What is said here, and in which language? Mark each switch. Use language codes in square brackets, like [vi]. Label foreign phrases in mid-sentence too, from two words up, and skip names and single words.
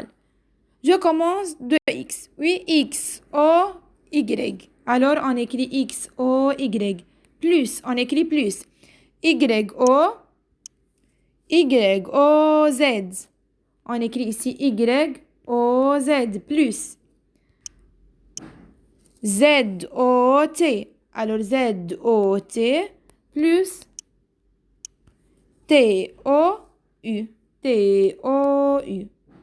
[fr] Je commence de X. Oui, XOY. Alors, on écrit XOY Plus, on écrit plus. Y-O, Y-O-Z. On écrit ici Y-O-Z, plus. Z-O-T. Alors Z-O-T, plus T-O-U. T-O-U.